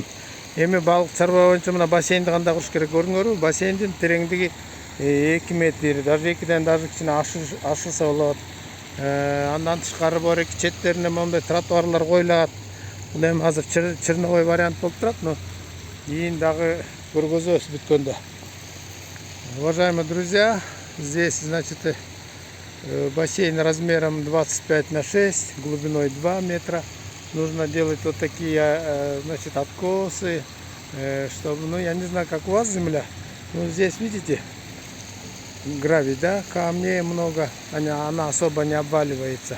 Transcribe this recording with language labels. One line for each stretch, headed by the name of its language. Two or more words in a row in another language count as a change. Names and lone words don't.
Kyrgyz: Эми балык чарба боюнча мына бассейнди кандай куруш керек көрүңөрбү? Бассейндин тереңдиги 2 метр, даже 2ден даже кичине ашырса болот. Андан тышкары бар эки четтерине мондай тротуарлар коюлат. Бул эми азыр
Russian: черновой вариант
Kyrgyz: болуп турат, но кийин дагы көргөзөбүз бүткөндө.
Russian: Уважаемые друзья, здесь, значит, бассейн размером 25 на 6, глубиной 2 метра. Нужно делать вот такие, значит, откосы, чтобы, ну, я не знаю, как у вас земля, но здесь, видите, гравий, да, камней много, она особо не обваливается.